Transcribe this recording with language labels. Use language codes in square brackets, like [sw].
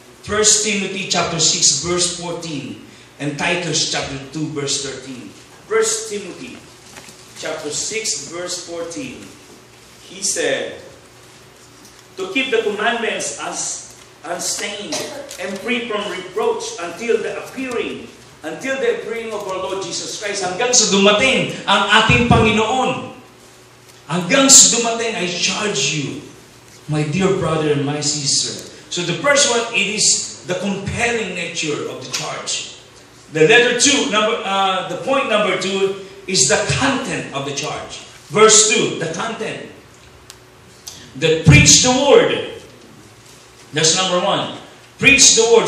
[en] 1 Timothy chapter 6 verse 14 and Titus chapter 2 verse 13. 1 Timothy chapter 6 verse 14. He said, to keep the commandments as unstained and free from reproach until the appearing of our Lord Jesus Christ. [tl] Hanggang sa dumating ang ating Panginoon. Hanggang sa dumating, [en] I charge you, my dear brother and my sister. So the first one, it is the compelling nature of the charge. The letter 2, the point number 2 is the content of the charge. Verse 2, the content. That preach the word. That's number 1. Preach the word.